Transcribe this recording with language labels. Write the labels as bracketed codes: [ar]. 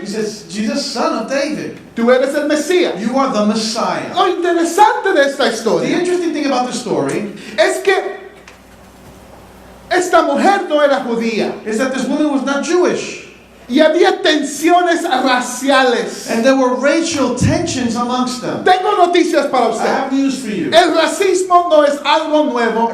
[en] He says, Jesus, son of David, [es] Tú eres el Mesías. [en] you are the Messiah. [es] Lo interesante de esta [en] The [es] historia [en] interesting thing about the story [es] es que esta mujer no era judía [en] is that this woman was not Jewish. [es] y había tensiones raciales. [en] And there were racial tensions amongst them. [es] Tengo noticias para [en] I [es] usted. [en] have news for you. [es] El racismo no es algo nuevo.